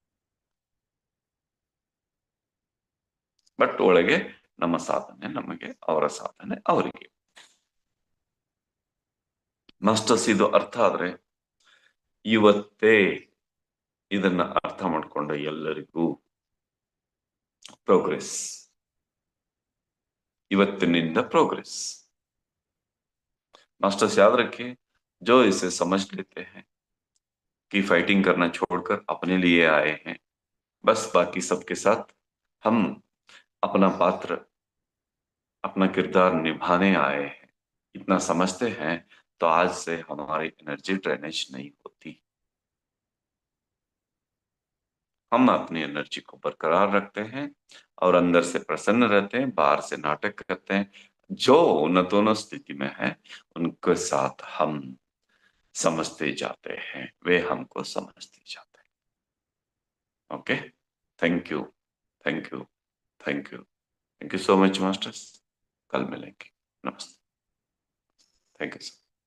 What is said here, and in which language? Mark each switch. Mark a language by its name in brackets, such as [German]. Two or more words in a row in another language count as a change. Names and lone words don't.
[Kannada] ಬಟ್ ಒಳಗೆ ನಮ್ಮ ಸಾಧನೆ ನಮಗೆ, ಅವರ ಸಾಧನೆ ಅವರಿಗೆ. ಮಾಸ್ಟರ್ಸ್, ಇದು ಅರ್ಥ ಆದ್ರೆ ಇವತ್ತೇ ಇದನ್ನ ಅರ್ಥ ಮಾಡ್ಕೊಂಡ ಎಲ್ಲರಿಗೂ ಪ್ರೋಗ್ರೆಸ್. ಇವತ್ತಿನಿಂದ ಪ್ರೋಗ್ರೆಸ್. [Hindi] मास्टर्स याद रखिए, जो इसे समझ लेते हैं कि फाइटिंग करना छोड़कर अपने लिए आए हैं, बस बाकी सबके साथ हम अपना पात्र, अपना किरदार निभाने आए हैं, इतना समझते हैं तो आज से हमारी [English] energy drainage [Hindi] नहीं होती। हम अपनी एनर्जी को बरकरार रखते हैं और अंदर से प्रसन्न रहते हैं, बाहर से नाटक करते हैं। जो उन्नतोन्नत स्थिति में है उनके साथ हम समझते जाते हैं, वे हमको समझते जाते हैं। [English] Okay, thank you, thank you, thank you, thank you so much masters. [Hindi] कल मिलेंगे। नमस्ते। [English] thank you sir.